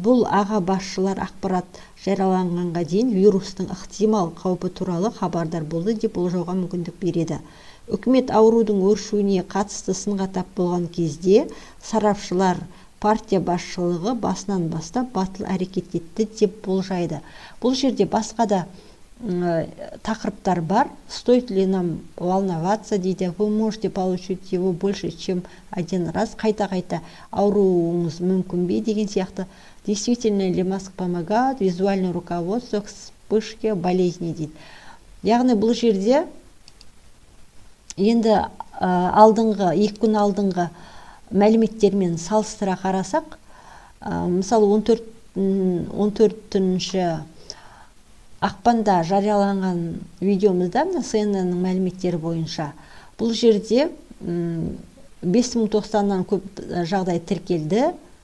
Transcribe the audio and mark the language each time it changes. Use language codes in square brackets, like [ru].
[kk] Бұл аға басшылар ақпарат жарияланғанға дейін вирустың ықтимал қаупі туралы хабардар болды деп болжауға мүмкіндік береді. Үкімет аурудың өршуіне қатысты сынға тап болған кезде сарапшылар партия басшылығы басынан бастап батыл әрекет етті деп болжайды. Бұл жерде басқа да тақырыптар бар. [ru] Стоит ли нам волноваться дейді. Вы можете получить его больше, чем один раз. [kk] Қайта-қайта ауруыңыз мүмкін бе деген сияқты. [ru] Действительно ли маска помогает? Визуальное руководство к вспышке болезни дейді. [kk] Яғни бұл жерде енді алдыңғы 2 күн алдыңғы мәліметтермен салыстыра қарасақ, мысалы 14 ақпанда жарияланған видеомызда CNN-нің мәліметтері бойынша бұл жерде 5090-нан көп жағдай тіркелді.